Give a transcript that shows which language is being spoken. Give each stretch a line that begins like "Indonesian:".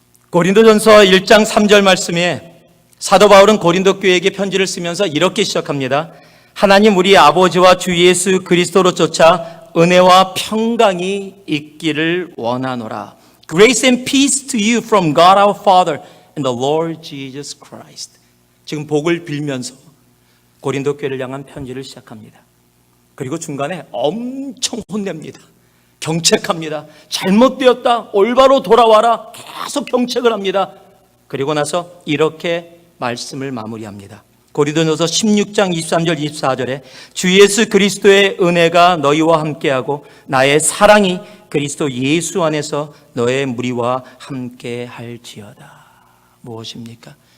Korean: 고린도전서 1장 3절 말씀에 사도 바울은 고린도 교회에게 편지를 쓰면서 이렇게 시작합니다. 하나님 우리 아버지와 주 예수 그리스도로 쫓아 은혜와 평강이 있기를 원하노라.
English: Grace and peace to you from God our Father and the Lord Jesus Christ.
Korean: 지금 복을 빌면서 고린도 교회를 향한 편지를 시작합니다. 그리고 중간에 엄청 혼냅니다. 경책합니다. 잘못되었다. 올바로 돌아와라. 계속 경책을 합니다. 그리고 나서 이렇게 말씀을 마무리합니다. 고린도전서 16장 23절 24절에 주 예수 그리스도의 은혜가 너희와 함께하고 나의 사랑이 그리스도 예수 안에서 너의 무리와 함께할지어다. 무엇입니까?